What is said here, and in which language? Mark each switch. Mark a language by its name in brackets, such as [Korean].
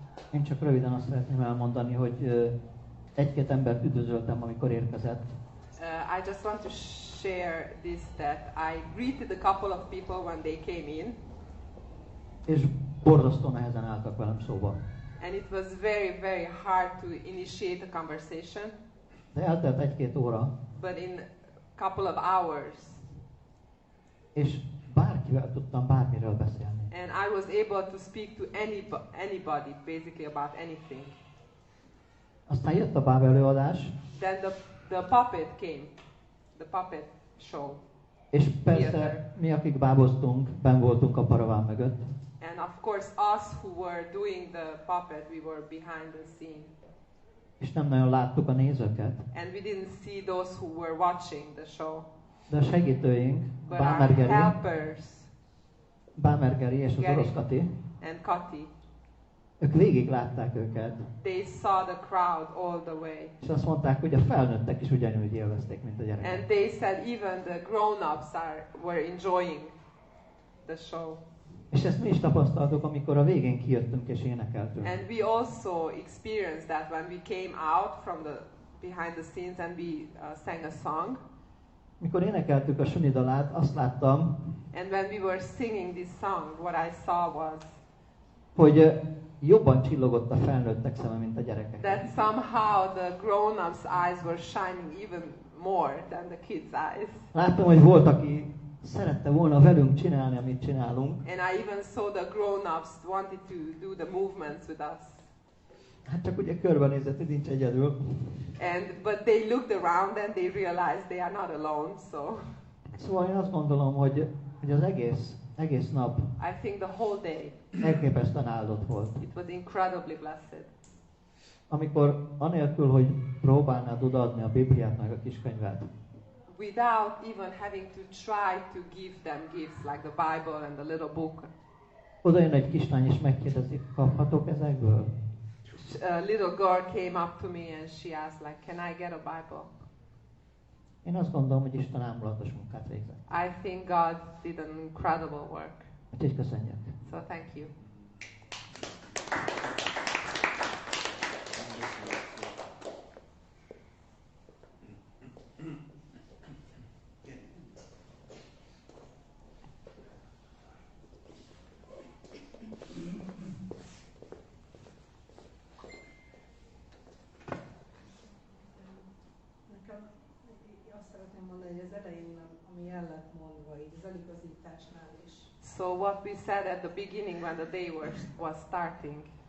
[Hungarian] Én csak röviden azt szeretném elmondani, hogy egy-két embert üdvözöltem, amikor érkezett. [English] I just want to share this, that I greeted a couple of people when they came in. [Hungarian] És borzasztó nehezen álltak velem szóba. [English] And it was very, very hard to initiate a conversation. [Hungarian] De eltelt egy-két óra. [English] But in a couple of hours. [Hungarian] És bárkivel tudtam bármiről beszélni. [English] And I was able to speak to anybody, basically about anything. [Hungarian] Aztán jött a báb előadás. [English] Then the puppet came, the puppet show. [Hungarian] És persze mi, akik báboztunk, benn voltunk a paraván mögött. [English] And of course, us who were doing the puppet, we were behind the scene. [Hungarian] És nem nagyon láttuk a nézőket. [English] And we didn't see those who were watching the show. [Hungarian] De a segítőink, [English] But our helpers, [Hungarian] Bámergeri és az orosz Kati, [English] and Kati, [Hungarian] ők végig látták őket. [English] they saw the crowd all the way. [Hungarian] És azt mondták, hogy a felnőttek is ugyanúgy élvezték, mint a gyerekek. [English] And they said even the grown-ups were enjoying the show. [Hungarian] És ezt mi is tapasztaltuk, amikor a végén kijöttünk és énekeltünk. [English] And we also experienced that when we came out from the behind the scenes and we sang a song. [Hungarian] Mikor énekeltük a Suni dalát, azt láttam, [English] and when we were singing this song, what I saw was [Hungarian] hogy jobban csillogott a felnőttek szeme, mint a gyerekek. [English] that somehow the grown-ups' eyes were shining even more than the kids' eyes. [Hungarian] Láttam, hogy volt, aki szerette volna velünk csinálni, amit csinálunk. [English] And I even saw the grown-ups wanted to do the movements with us. [Hungarian] Hát csak ugye körbenézett, hogy nincs egyedül. [English] But they looked around and they realized they are not alone. So [Hungarian] Szóval én azt gondolom, hogy az egész nap [English] I think the whole day [Hungarian] elképesztően áldott volt. [English] it was incredibly blessed. [Hungarian] Amikor anélkül, hogy próbálnád odaadni a Bibliát meg a kiskönyvet, [English] without even having to try to give them gifts like the Bible and the little book. [Hungarian] Oda jön egy kislány és megkérdezi, kaphatok ezekből? [English] A little girl came up to me and she asked, like, can I get a Bible? [Hungarian] Én azt gondolom, hogy Isten ámulatos munkát végzett. [English] I think God did an incredible work. [Hungarian] Úgyhogy köszönjük. [English] So thank you. [Hungarian] Azt szeretném mondani, hogy az elején, ami el lett mondva, így az eligazításnál is, [English] So what we said at the beginning when the day was starting.